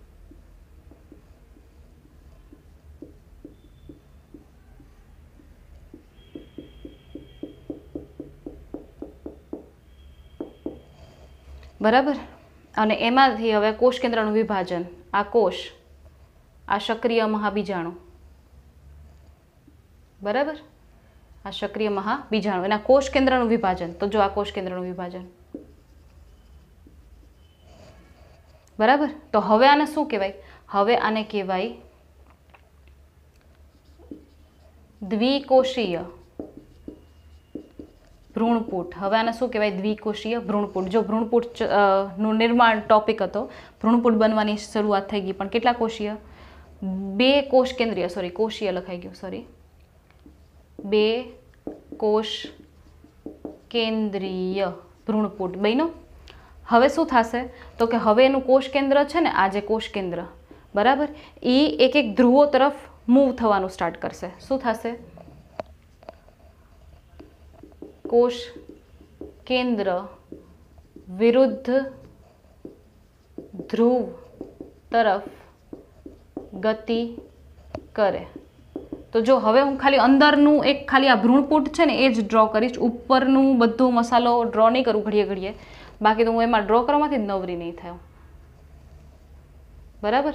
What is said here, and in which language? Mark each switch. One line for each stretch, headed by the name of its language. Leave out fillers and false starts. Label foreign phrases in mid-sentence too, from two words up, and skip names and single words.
Gujarati: બરાબર। અને એમાંથી હવે કોષ કેન્દ્રનું વિભાજન। આ કોષ, આ સક્રિય મહાબીજાણુ, બરાબર। આ સક્રિય મહાબીજાણુ એના કોષ કેન્દ્રનું વિભાજન। તો જો આ કોષ કેન્દ્રનું વિભાજન, બરાબર। તો હવે આને શું કહેવાય? હવે આને કહેવાય દ્વિકોષીય ભ્રૂણપુટ। હવે આને શું કહેવાય? દ્વિકોષીય ભ્રૂણપુટ। જો ભ્રૂણપુટ નું નિર્માણ ટોપિક હતો, ભ્રૂણપુટ બનવાની શરૂઆત થઈ ગઈ, પણ કેટલા કોષીય? 2 કોષ કેન્દ્રીય, સોરી કોષીય લખાઈ ગયું, સોરી 2 કોષ કેન્દ્રીય ભ્રૂણપુટ બન્યો। હવે શું થશે? તો કે હવે એનું કોષ કેન્દ્ર છે ને, આ જે કોષ કેન્દ્ર, બરાબર, એ એક એક ધ્રુવો તરફ મૂવ થવાનું સ્ટાર્ટ કરશે। શું થશે? કોષ કેન્દ્ર વિરુદ્ધ ધ્રુવ તરફ ગતિ કરે। તો જો હવે હું ખાલી અંદરનું એક ખાલી આ ભ્રૂણપુટ છે ને એજ ડ્રૉ કરીશ, ઉપરનું બધું મસાલો ડ્રૉ નહીં કરું ઘડીએ ઘડીએ, બાકી તો હું એમાં ડ્રૉ કરવામાંથી જ નવરી નહીં થાય, બરાબર।